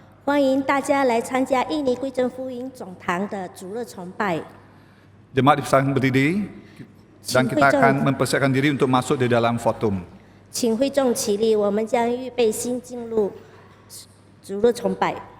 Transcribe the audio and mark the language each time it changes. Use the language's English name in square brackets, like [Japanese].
[Chinese] 欢迎大家来参加印尼归正福音总堂的主日崇拜。 [Indonesian] Jemaat dipersilakan berdiri dan kita akan mempersiapkan diri untuk masuk di dalam fotum. [Chinese] 请会众起立，我们将预备心进入主日崇拜。